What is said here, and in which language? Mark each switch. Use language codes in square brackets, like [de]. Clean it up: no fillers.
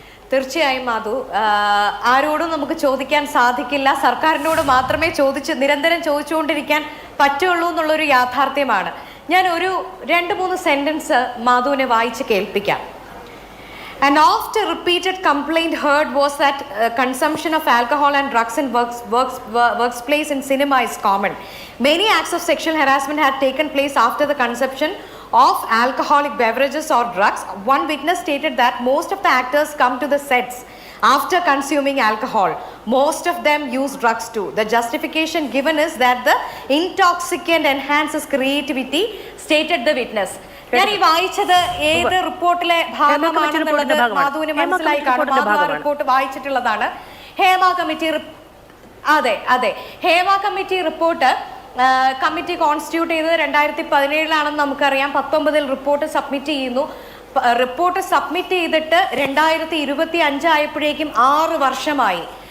[ml] തീർച്ചയായും മാധു, ആരോടും നമുക്ക് ചോദിക്കാൻ സാധിക്കില്ല. സർക്കാരിനോട് മാത്രമേ നിരന്തരം ചോദിച്ചുകൊണ്ടിരിക്കാൻ പറ്റുള്ളൂ എന്നുള്ളൊരു യാഥാർത്ഥ്യമാണ്. ഞാൻ ഒരു 2-3 സെന്റൻസ് മാധുവിനെ വായിച്ച് കേൾപ്പിക്കാം. [en] An oft repeated complaint heard was that consumption of alcohol and drugs in workplace in cinema is common. Many acts of sexual harassment had taken place after the consumption of alcoholic beverages or drugs. One witness stated that most of the actors come to the sets after consuming alcohol. Most of them use drugs too. The justification given is that the intoxicant enhances creativity, stated the witness. [ml] ഞാൻ ഈ വായിച്ചത് ഏത് റിപ്പോർട്ടിലെ ഭാഗമാണെന്നുള്ളത് മാധുവിന് മനസ്സിലായി കാണും. മാധു ആ report വായിച്ചിട്ടുള്ളതാണ്. Hema committee, അതെ അതെ, Hema committee report committee constitute ചെയ്തത് 2017 നമുക്കറിയാം. 19 റിപ്പോർട്ട് സബ്മിറ്റ് ചെയ്യുന്നു. റിപ്പോർട്ട് സബ്മിറ്റ് ചെയ്തിട്ട് 2025 ആയപ്പോഴേക്കും 6 വർഷമായി.